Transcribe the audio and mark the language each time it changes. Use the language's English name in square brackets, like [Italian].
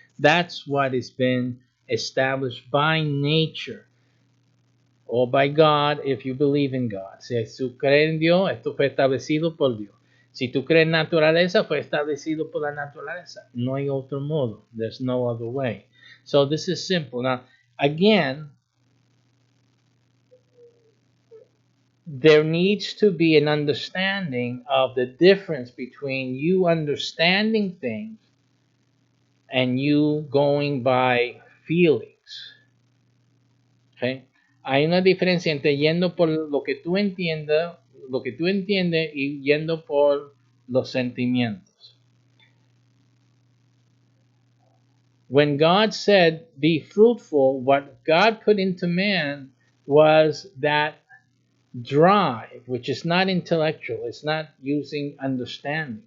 [English] That's what has been established by nature or by God, if you believe in God. [Spanish] Si tú crees en Dios, esto fue establecido por Dios. Si tú crees en naturaleza, fue establecido por la naturaleza. No hay otro modo. [English] There's no other way. So this is simple. Now, again, there needs to be an understanding of the difference between you understanding things and you going by feelings. Okay? [Spanish] Hay una diferencia entre yendo por lo que tú entiendes y yendo por los sentimientos. [English] When God said, "Be fruitful," what God put into man was that drive, which is not intellectual, it's not using understanding.